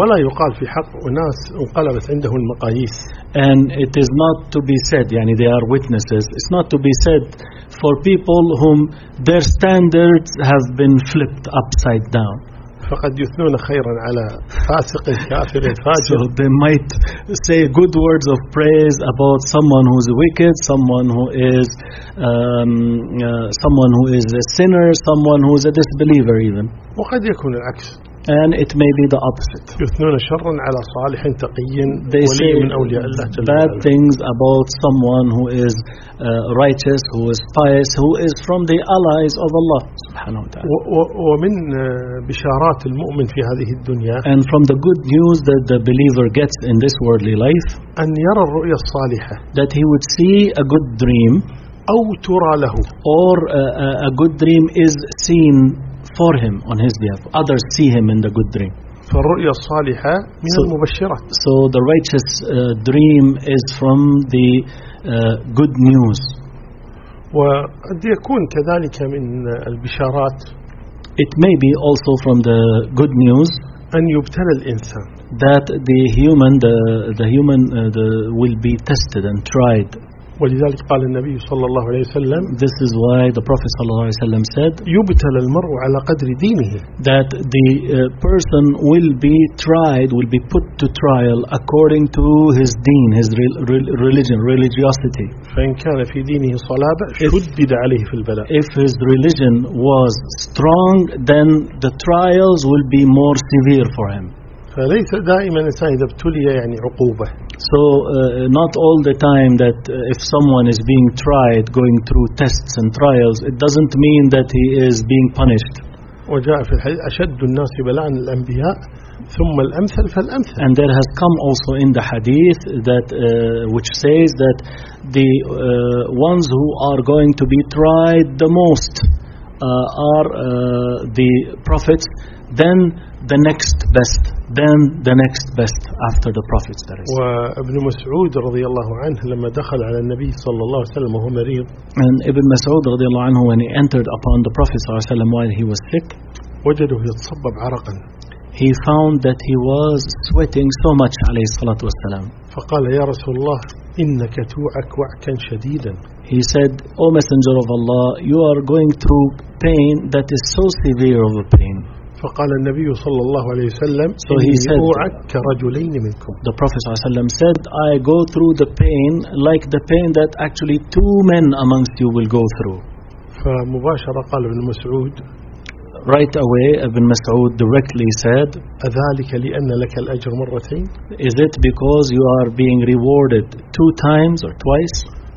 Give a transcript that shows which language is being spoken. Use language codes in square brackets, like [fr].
[ar] ولا يقال في حق أناس انقلبت عنده المقاييس. [en] And it is not to be said, يعني they are witnesses, it's not to be said for people whom their standards have been flipped upside down. [ar] فقد يثنون خيرا على فاسق كافر فاجر. [en] So they might say good words of praise about someone who is wicked, someone who is someone who is a sinner, someone who is a disbeliever even. [ar] وقد يكون العكس. [en] And it may be the opposite. [ar] يثنون شرا على صالح تقي ولي من أولياء الله جل وعلا. [en] Bad things about someone who is righteous, who is pious, who is from the allies of Allah [ar] سبحانه وتعالى. ومن بشارات المؤمن في هذه الدنيا. [en] And from the good news that the believer gets in this worldly life. [ar] أن يرى الرؤيا الصالحة. [en] That he would see a good dream. [ar] أو ترى له. [en] Or a good dream is seen for him on his behalf. Others see him in the good dream. [ar] فالرؤيا الصالحة من المبشرات. [en] So the righteous dream is from the good news. [ar] وقد يكون كذلك من البشارات. [en] It may be also from the good news. [ar] أن يبتلى الإنسان. [en] That the human will be tested and tried. [ar] ولذلك قال النبي صلى الله عليه وسلم. [en] This is why the Prophet [ar] صلى الله عليه وسلم [en] said. [ar] يبتلى المرء على قدر دينه. [en] That the person will be tried, will be put to trial according to his deen, his religion, religiosity. [ar] فإن كان في دينه صلابة شدد عليه في البلاء. [en] If his religion was strong, then the trials will be more severe for him. [ar] فليس دائما الإنسان إذا ابتلي يعني عقوبة. [en] So not all the time that if someone is being tried, going through tests and trials, it doesn't mean that he is being punished. [ar] وجاء في الحديث أشد الناس بلاء الأنبياء ثم الأمثل فالأمثل. [en] And there has come also in the hadith that which says that the ones who are going to be tried the most are the prophets, then the next best, then the next best after the prophets. There is. [ar] وابن مسعود رضي الله عنه لما دخل على النبي صلى الله عليه وسلم وهو مريض. [en] And ابن مسعود [ar] رضي الله عنه [en] when he entered upon the Prophet [ar] صلى الله عليه وسلم [en] while he was sick. [ar] وجده يتصبب عرقا. [en] He found that he was sweating so much [ar] عليه الصلاة والسلام. فقال يا رسول الله إنك توعك وعكا شديدا. [en] He said, O Messenger of Allah, you are going through pain that is so severe of a pain. [ar] فقال النبي صلى الله عليه وسلم [en] so he said, [ar] يوعك رجلين منكم. [en] The Prophet [ar] صلى الله عليه وسلم [en] said, I go through the pain like the pain that actually two men amongst you will go through. [ar] فمباشرة قال ابن مسعود [en] right away ابن مسعود directly said, [ar] أذلك لأن لك الأجر مرتين. [en] Is it because you are being rewarded two times or twice?